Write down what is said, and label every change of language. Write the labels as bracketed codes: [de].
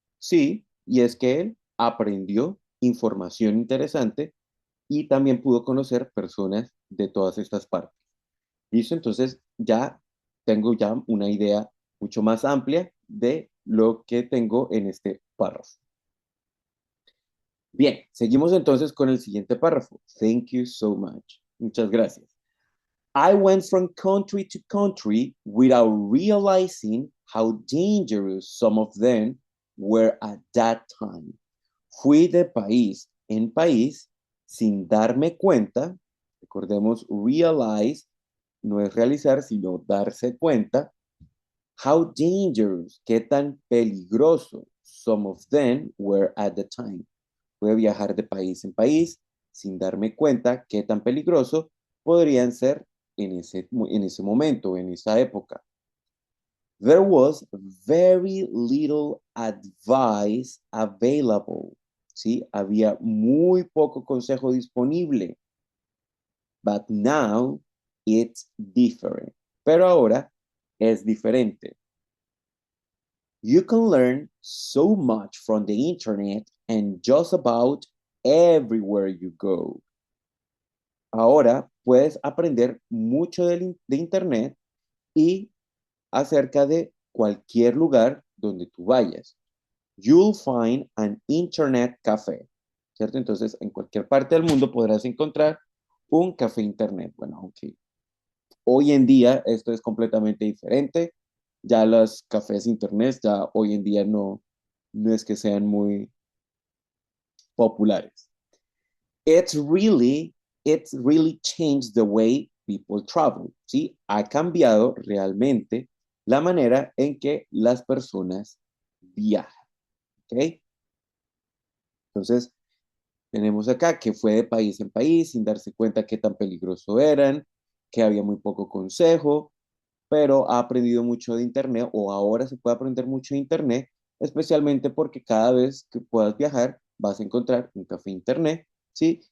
[es] Sí, y es que él aprendió información interesante y también pudo conocer personas de todas estas partes. ¿Listo? Entonces, ya tengo ya una idea mucho más amplia de lo que tengo en este párrafo. Bien, seguimos entonces con el siguiente párrafo. [en] Thank you so much. [es] Muchas gracias. [en] I went from country to country without realizing how dangerous some of them were at that time. [es] Fui de país en país sin darme cuenta. Recordemos, realize no es realizar, sino darse cuenta. [en] How dangerous, [es] qué tan peligroso [en] some of them were at the time. [es] Pude viajar de país en país sin darme cuenta qué tan peligroso podrían ser en ese momento, en esa época. [en] There was very little advice available. ¿Sí? [es] Había muy poco consejo disponible. [en] but now it's different. [es] Pero ahora es diferente. [en] You can learn so much from the internet and just about everywhere you go. [es] Ahora puedes aprender mucho de internet y acerca de cualquier lugar donde tú vayas. [en] You'll find an internet café, ¿cierto? [es] Entonces, en cualquier parte del mundo podrás encontrar un café internet. Bueno, aunque hoy en día esto es completamente diferente. Ya los cafés internet ya hoy en día no es que sean muy populares. [en] It's really changed the way people travel, ¿sí? [es] Ha cambiado realmente la manera en que las personas viajan, ¿ok? Entonces, tenemos acá que fue de país en país sin darse cuenta qué tan peligroso eran, que había muy poco consejo, pero ha aprendido mucho de Internet o ahora se puede aprender mucho de Internet, especialmente porque cada vez que puedas viajar vas a encontrar un café Internet, ¿sí?